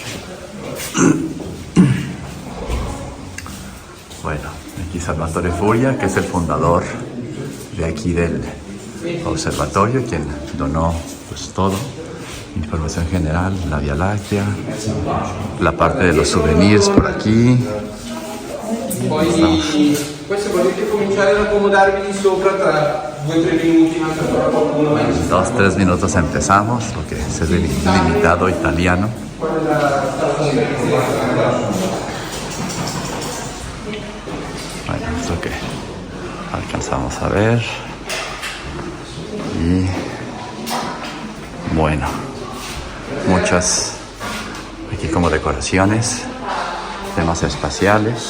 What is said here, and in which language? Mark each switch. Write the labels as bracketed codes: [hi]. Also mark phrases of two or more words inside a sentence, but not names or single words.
[es] Bueno, aquí Salvatore Furia, que es el fundador de aquí del observatorio, quien donó pues todo, información general, la Vía Láctea, la parte de los souvenirs por aquí. [it] Poi questo potete cominciare ad accomodarvi di sopra tra 2-3 minuti, manca ancora qualcuno ma [es] 2-3 minutos empezamos, porque es limitado italiano. Bueno, es lo que alcanzamos a ver. Y bueno, muchas aquí como decoraciones, temas espaciales.